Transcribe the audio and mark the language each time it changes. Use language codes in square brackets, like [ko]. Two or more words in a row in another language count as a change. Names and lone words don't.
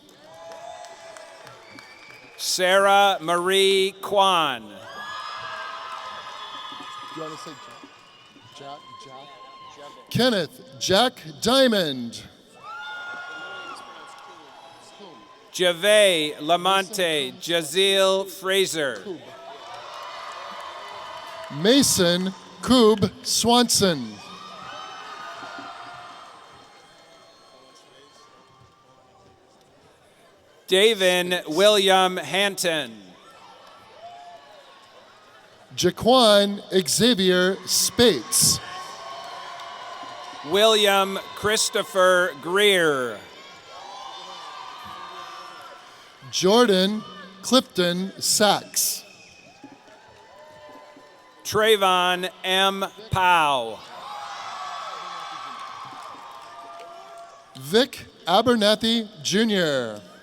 [en] Sarah Marie Kwan. You want to say Jack? Kenneth Jack Diamond. Jave Lamonte Jazeel Fraser. Mason Koob Swanson. Davin William Hanton. Jaquan Xavier Spates. William Christopher Greer. Jordan Clifton Sachs. Trayvon M. Powell. Vic Abernathy Jr.